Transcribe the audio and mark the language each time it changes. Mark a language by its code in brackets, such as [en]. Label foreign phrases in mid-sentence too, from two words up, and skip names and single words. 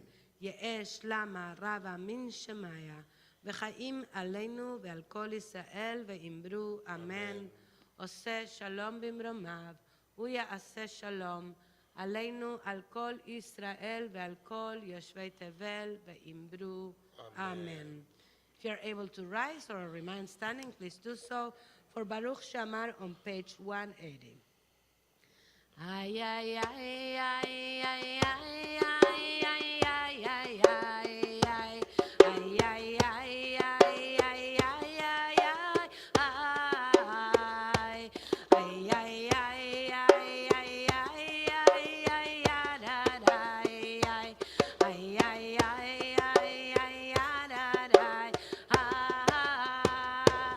[arc] יהא שלמה רבה מן שמיה וחיים עלינו ועל כל ישראל ואמרו אמן. [he] עושה שלום במרומיו הוא יעשה שלום עלינו על כל ישראל ועל כל יושבי תבל ואמרו אמן. [en] If you are able to rise or remain standing, please do so. for Baruch Shamar on page 180. Ay, ay, ay, ay, ay, ay, ay, ay, ay, ay, ay, ay. Ay, ay, ay, ay, ay, ay, ay, ay, ay. Ay, ay, ay, ay, ay, ay, ay, ay, ay, da, da, ay, ay. Ay, ay, ay, ay, ay, ay, da, da, ah.